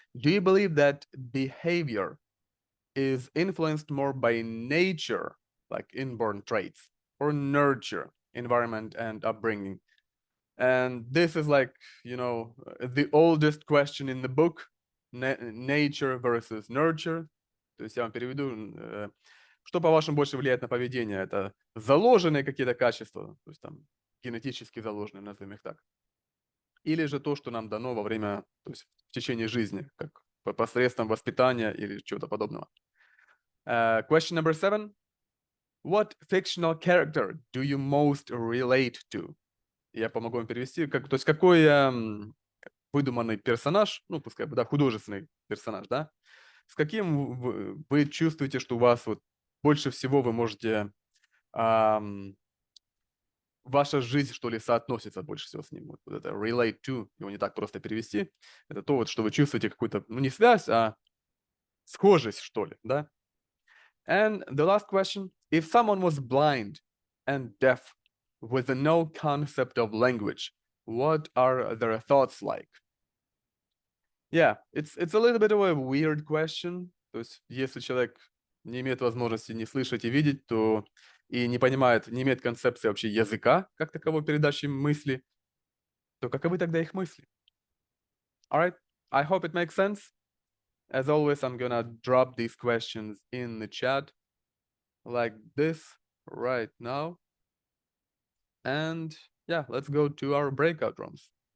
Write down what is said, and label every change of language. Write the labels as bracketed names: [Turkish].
[English] Do you believe that behavior is influenced more by nature, like inborn traits, or nurture, environment and upbringing? And this is like, you know, the oldest question in the book, nature versus nurture. [Russian] То есть я вам переведу, что, по-вашему, больше влияет на поведение? Это заложенные какие-то качества, то есть там генетически заложенные, назовем их так, или же то, что нам дано во время, то есть в течение жизни, как посредством воспитания или чего-то подобного. [English] Question number 7. What fictional character do you most relate to? [Russian] Я помогу вам перевести. То есть какой выдуманный персонаж, ну, пускай бы, да, художественный персонаж, да, с каким вы чувствуете, что у вас вот больше всего вы можете, ваша жизнь, что ли, соотносится больше всего с ним. Вот это relate to, его не так просто перевести. Это то, вот, что вы чувствуете какую-то, ну, не связь, а схожесть, что ли, да? [English] And the last question, if someone was blind and deaf with no concept of language, what are their thoughts like? Yeah, it's a little bit of a weird question. [Russian] То есть, если человек не имеет возможности не слышать и видеть, то и не понимает, не имеет концепции вообще языка, как таковой передачи мысли, то каковы тогда их мысли? [English] All right, I hope it makes sense. As always, I'm gonna drop these questions in the chat like this right now. And yeah, let's go to our breakout rooms.